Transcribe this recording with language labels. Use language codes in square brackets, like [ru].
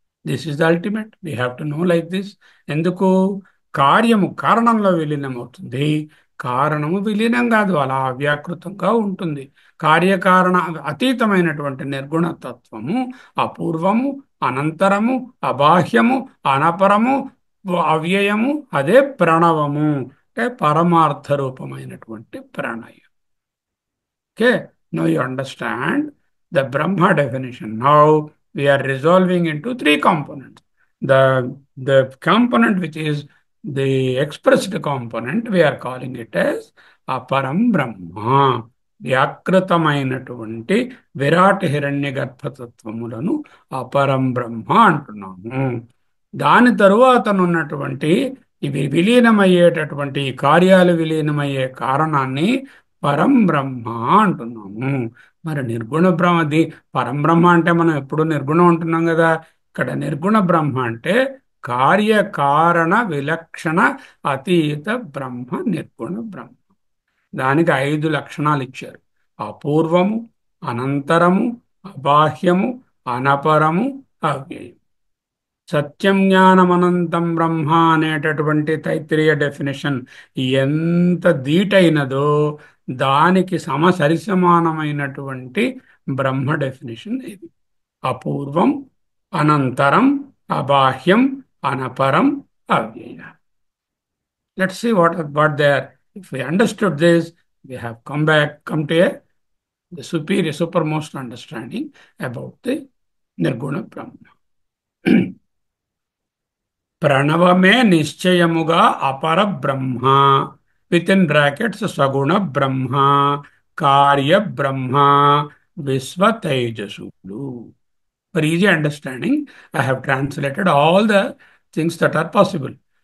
[en] This is the ultimate, we have to know like this. [te] ఎందుకు? కార్యము కారణంలో విలీనం అవుతుంది, కారణము విలీనం కాదు, అలా అవ్యాకృతంగా ఉంటుంది. కార్యకారణ అతీతమైనటువంటి నిర్గుణ తత్వము అపూర్వము, అనంతరము, అబాహ్యము, అనపరము, అవ్యయము, అదే ప్రణవము, అంటే పరమార్థ రూపమైనటువంటి ప్రణయం. [en] Okay, now you understand the Brahma definition. Now we are resolving into three components. The component which is the expressed component, we are calling it as Aparam Brahma. [te] వ్యాకృతమైనటువంటి Virat హిరణ్య గర్భతత్వములను అపరం బ్రహ్మ అంటున్నాము. దాని తరువాతనున్నటువంటి ఇవి విలీనమయ్యేటటువంటి కార్యాలు విలీనమయ్యే కారణాన్ని పరం బ్రహ్మ అంటున్నాము. మరి నిర్గుణ బ్రహ్మది పరం బ్రహ్మ అంటే మనం ఎప్పుడు నిర్గుణం అంటున్నాం కదా. ఇక్కడ నిర్గుణ బ్రహ్మ అంటే కార్యకారణ విలక్షణ అతీత బ్రహ్మ, నిర్గుణ బ్రహ్మ. దానికి 5 లక్షణాలు ఇచ్చారు: అపూర్వము, అనంతరము, అబాహ్యము, అనపరము, అవ్యయం. సత్యం జ్ఞానమనంతం బ్రహ్మ అనేటటువంటి తైత్రీయ డెఫినేషన్ ఎంత ధీటైనదో దానికి సరిసమానమైనటువంటి బ్రహ్మ డెఫినేషన్ ఇది. అపూర్వం, అనంతరం, అబాహ్యం, అనపరం, అవ్యయ. [en] Let's see what they are. If we understood this, we have come to the superior, supermost understanding about the Nirguna Brahma. [te] ప్రణవమే నిశ్చయముగా అపర బ్రహ్మ, విత్ ఇన్ బ్రాకెట్స్ సగుణ బ్రహ్మ, కార్య బ్రహ్మ, విశ్వ తేజసులు. [en] For easy understanding, I have translated all the things that are possible.